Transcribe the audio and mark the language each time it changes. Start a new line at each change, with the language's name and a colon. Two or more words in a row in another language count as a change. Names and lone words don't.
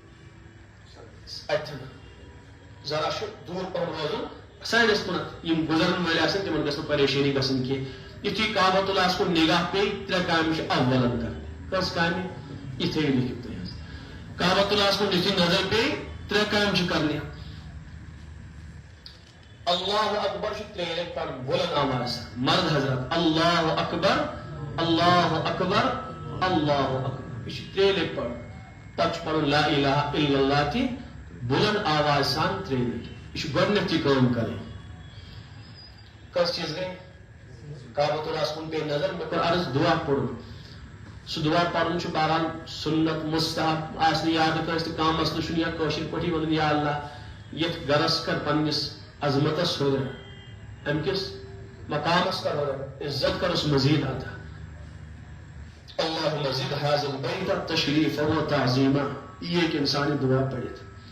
Kashmiri: اتٮ۪ن ذرا چھُ دوٗر پہم روزُن سایڈس کُنتھ یِم گُزرن وٲلۍ آسن تِمن گژھِ نہٕ پریشٲنی گژھٕنۍ کینٛہہ یُتھُے کعبۃ اللہس کُن نگاہ پیٚیہِ 3 کامہِ چھِ اولن کرٕنۍ کۄس کامہِ یہِ تھٲیِو لیکھِتھ تُہۍ حظ کعبۃ اللہس کُن یُتھُے نظر پیٚیہِ 3 کامہِ چھِ کرنہِ
Arabic: اللہ اکبر
Kashmiri: چھُ 3 لٹہِ پرُن بُلند آواز مرد حضرات
Arabic: اللہ اکبر اللہ اکبر اللہ اکبر
Kashmiri: یہ چھُ 3 لٹہِ پرُن پتہٕ چھُ پرُن لا
Arabic: الہ الا اللہ
Kashmiri: تہِ بُلند آواز سان 3 لٹہِ یہ چھُ گۄڈنیٚتھ یہِ کٲم کرٕنۍ کۄس چیٖز گٔے کعبۃ اللہس کُن پیٚیہِ نظر مےٚ کوٚر عرض دعا پوٚرُن سُہ دعا پرُن چھُ بہرحال سُنت مستحب آسہِ نہٕ یادٕ کٲنٛسہِ تہِ کانٛہہ مسلہٕ چھُنہٕ یا کٲشِر پٲٹھی ونُن یا اللہ یتھ گرس کر پننِس عظمتس ہُرٮ۪ر امہِ کِس مقامس کر ہُرٮ۪ر عزت کرس مزید عطا
Arabic: اللہُمہ زد حاذا البیت تشریفا و تعظیما
Kashmiri: یہ ہیٚکہِ انسان یہِ دعا پٔرِتھ